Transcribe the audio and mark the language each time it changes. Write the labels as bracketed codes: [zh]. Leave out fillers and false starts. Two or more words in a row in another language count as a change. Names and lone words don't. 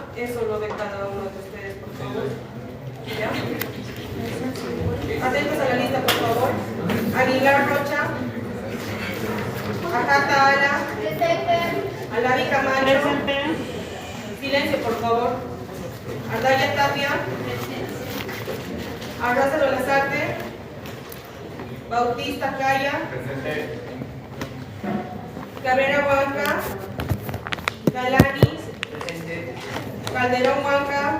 [es] Eso lo ve cada uno de ustedes, por favor. ¿Ya? Atentos a la lista, por favor. Aguilar Rocha. Ajata Ala. Alavi Camacho. Silencio, por favor. Ardaya Tapia. Arrázalo Lazarte. Bautista Calla. Cabrera Huanca. Galani. Calderón Huanca.